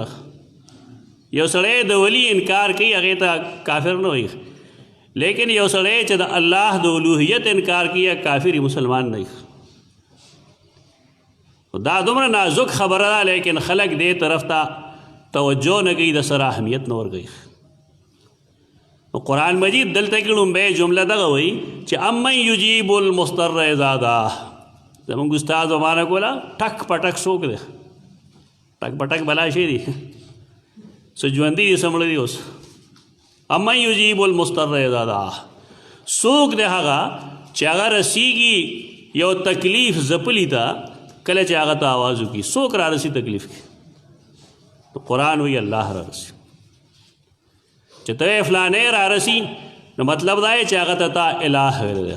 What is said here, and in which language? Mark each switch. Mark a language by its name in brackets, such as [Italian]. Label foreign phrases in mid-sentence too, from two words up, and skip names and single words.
[Pashto] یو سړی د ولی انکار کوي هغې ته کافر نه وایي لیکن یو سړی چې د الله د الوهیت انکار کوي کافر مسلمان نه وي. دا دومره نازک خبره ده لیکن خلک دې طرف ته توجه نه کوي د سره اهمیت نه ورکوي. قرآن مجید دلته کې لومبۍ جمله دغه وایي چې [Arabic] امن یجیب المضطر اذا دعاه. [Pashto] زموږ استاد ومانه کوله ټک پټک څوک دی ټک پټک بلا شی دی څه ژوندي دي څه مړه دي. اوس [Arabic] امن یجیب المضطر اذا دعاه [Pashto] څوک دی هغه چې هغه رسیږي یو تکلیف ځپلي ته کله چې هغه ته آواز وکړي څوک را رسي تکلیف کې قرآن وایي الله را رسي. چې ته فلانې را رسي نو مطلب دا چې هغه ته تا الہ ویل دی.